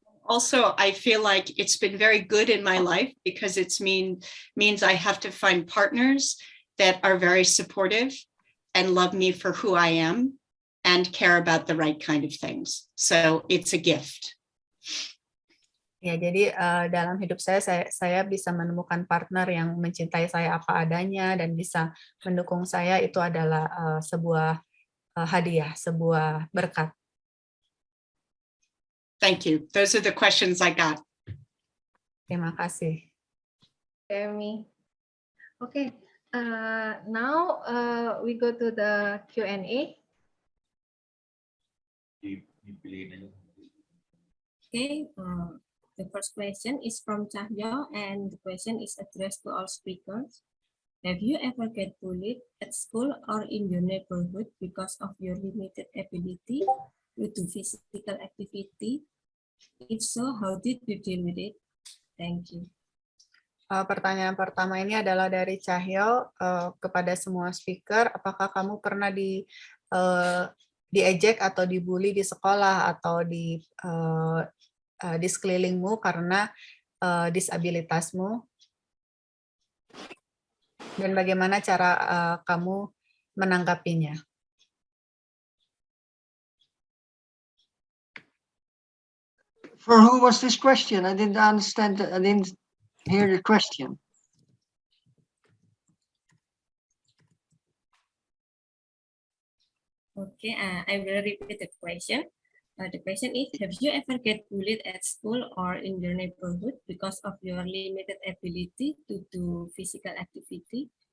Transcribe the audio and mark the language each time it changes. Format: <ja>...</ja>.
<en>Also, I feel like it's been very good in my life because it means I have to find partners that are very supportive and love me for who I am and care about the right kind of things. So it's a gift.</en> <id>Ya, jadi dalam hidup saya bisa menemukan partner yang mencintai saya apa adanya dan bisa mendukung saya. Itu adalah sebuah hadiah, sebuah berkat.</id> <en>Thank you. Those are the questions I got.</en> <id>Terima kasih.</id> <en>Noemi. Okay, now we go to the Q&A. Okay, the first question is from Cahyo, and the question is addressed to all speakers. Have you ever get bullied at school or in your neighborhood because of your limited ability to do physical activity? If so, how did you deal with it? Thank you.</en> <id>Pertanyaan pertama ini adalah dari Cahyo kepada semua speaker. Apakah kamu pernah diejek atau dibully di sekolah atau di sekelilingmu karena disabilitasmu? Dan bagaimana cara kamu menanggapinya?</id> <en>For who was this question? I didn't understand. I didn't hear the question. Okay, I will repeat the question. The question is, have you ever get bullied at school or in your neighborhood because of your limited ability to do physical activity?</en>